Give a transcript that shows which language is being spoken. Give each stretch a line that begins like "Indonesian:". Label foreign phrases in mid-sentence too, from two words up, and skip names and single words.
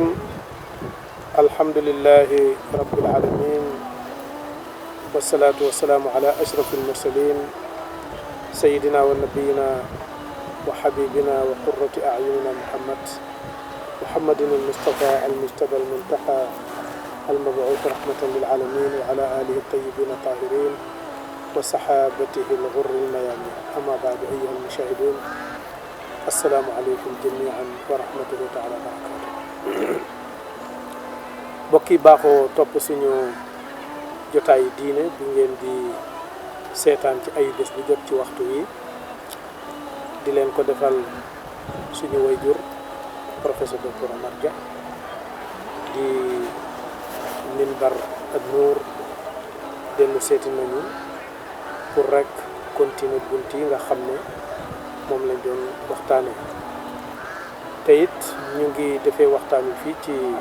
Arabic: الحمد لله رب العالمين والصلاة والسلام على أشرف المرسلين سيدنا ونبينا وحبيبنا وقرة أعيننا محمد المصطفى المجتبى المنتقى المبعوث رحمة للعالمين وعلى آله الطيبين الطاهرين وصحابته الغر الميامين. أما بعد أيها المشاهدون السلام عليكم جميعا ورحمة الله تعالى وبركاته.
Wolof: bokki baaxoo topp suñu jotaay diine bi ngeen di seetaan ci ay bés bu jot ci waxtu wi di leen ko defal suñu wayjur
French: professeur docteur
Wolof: Omar Dia di minbar ak nuur dellu seeti nañu pour rek continuer bunt yi nga xam ne moom lañ doon waxtaane te it ñu ngi defee waxtaan wi fii ci